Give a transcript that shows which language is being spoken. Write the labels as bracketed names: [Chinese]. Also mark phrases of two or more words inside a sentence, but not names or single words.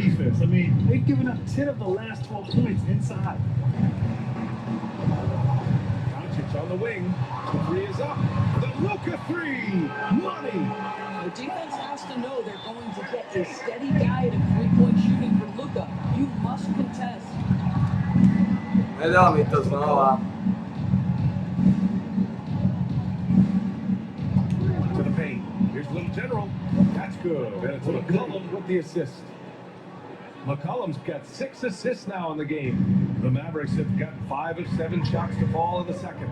[English] I mean, they've given up 10 of the last 12 points inside. Doncic on the wing. The three is up. The Luka three. Money. The defense has to know they're going to get a steady diet of three-point shooting from Luka. You must contest. [Slovak] Nedal mi to znova. [English] To the paint. Here's Little General. That's good. And it's McCollum with the assist. McCollum's got 6 assists now in the game. The Mavericks have got 5 of 7 shots to fall in the second.